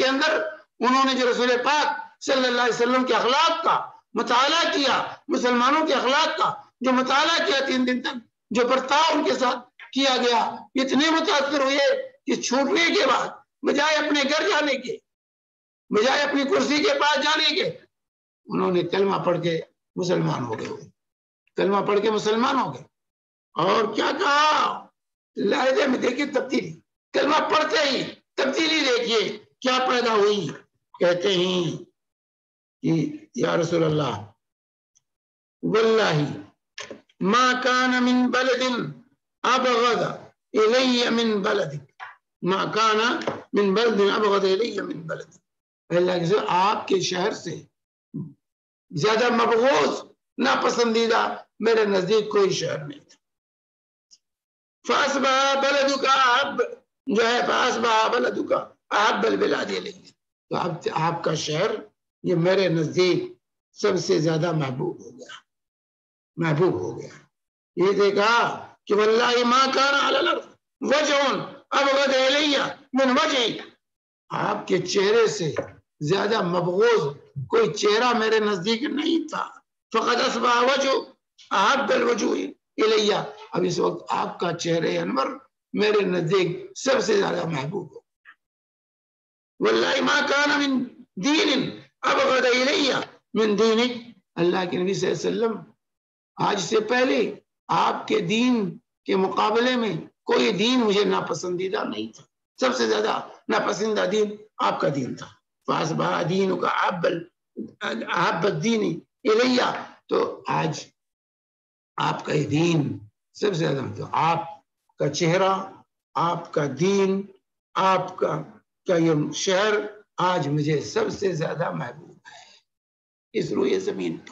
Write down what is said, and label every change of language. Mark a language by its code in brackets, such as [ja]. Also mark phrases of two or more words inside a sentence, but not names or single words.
[ur] اندر انہوں نے جو رسول پاک [ar] صلی اللہ علیہ وسلم [ur] کے اخلاق کا مطالعہ کیا، مسلمانوں کے اخلاق کا جو مطالعہ کیا 3 دن تک، جو برتاؤ ان کے ساتھ کیا گیا، اتنے متاثر ہوئے کہ چھوٹنے کے بعد بجائے اپنے گھر جانے کے، بجائے اپنی کرسی کے پاس جانے کے، انہوں نے کلمہ پڑھ کے مسلمان ہو گئے، کلمہ پڑھ کے مسلمان ہو گئے۔ اور کیا کہا لہجے میں دیکھیے تبدیلی، کلمہ پڑھتے ہی تبدیلی دیکھیے کیا پیدا ہوئی، کہتے ہیں کہ [ar] یا رسول اللہ واللہ ما کان من بلد ابغض الی من بلدک، ما کان من بلد ابغض الی من بلدک، [ur] اللہ کے آپ کے شہر سے زیادہ مبغوض ناپسندیدہ میرے نزدیک کوئی شہر نہیں تھا۔ [ar] فاصبح بلدک احب [ur] جو ہے، [ar] فاصبح بلدک احب البلاد الی، [ur] تو اب آپ کا شہر یہ میرے نزدیک سب سے زیادہ محبوب ہو گیا، محبوب ہو گیا۔ یہ دیکھا کہ [ar] واللہ ما کان علی الارض وجہ ابغض الی من وجہک، [ur] آپ کے چہرے سے زیادہ مبغوض کوئی چہرہ میرے نزدیک نہیں تھا۔ [ar] فقد اصبح وجہ احب الوجوہ الی، [ur] اب اس وقت آپ کا چہرے انور میرے نزدیک سب سے زیادہ محبوب ہو۔ [ar] واللہ ما کان من دین ابغض الی من دینک، [ur] اللہ کے نبی [ar] صلی اللہ علیہ وسلم [ur] آج سے پہلے آپ کے دین کے مقابلے میں کوئی دین مجھے ناپسندیدہ نہیں تھا، سب سے زیادہ ناپسندیدہ دین آپ کا دین تھا۔ [ar] فاصبح دینک احب الدین الی، [ur] تو آج آپ کا یہ دین سب سے زیادہ، تو آپ کا چہرہ، آپ کا دین، آپ کا یہ شہر آج مجھے سب سے زیادہ محبوب ہے اس روئے زمین پر۔